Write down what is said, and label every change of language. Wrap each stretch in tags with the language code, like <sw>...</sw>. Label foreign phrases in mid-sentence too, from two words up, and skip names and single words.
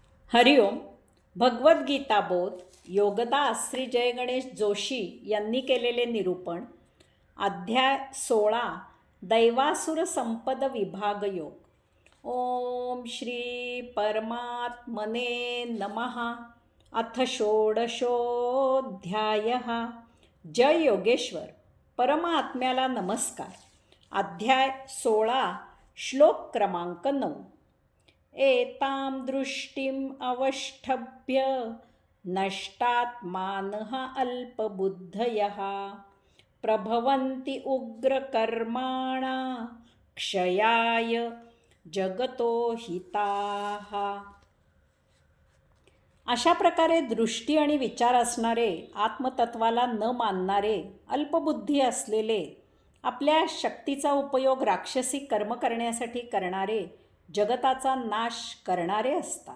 <mr>हरिओम. भगवद्गीता बोध योगदास श्री जय गणेश जोशी यांनी केलेले निरूपण. अध्याय 16 दैवासुर संपद विभाग योग.</mr> <sa>ओम श्री परमात्मने नमः. अथ षोडशोऽध्यायः.</sa> <mr>जय योगेश्वर. परमात्म्याला नमस्कार. अध्याय 16 श्लोक क्रमांक 9.</mr> <sa>एतां दृष्टिम् अवष्टभ्य नष्टात्मानः अल्पबुद्धयः प्रभवन्ति उग्रकर्माणा क्षयाय जगतो हिताः.</sa> <mr>अशा प्रकारे दृष्टी आणि विचार असणारे, आत्मतत्वाला न मानणारे, अल्पबुद्धी असलेले, आपल्या शक्तीचा उपयोग राक्षसी कर्म करण्यासाठी करणारे, जगताचा नाश करणारे असतात.</mr>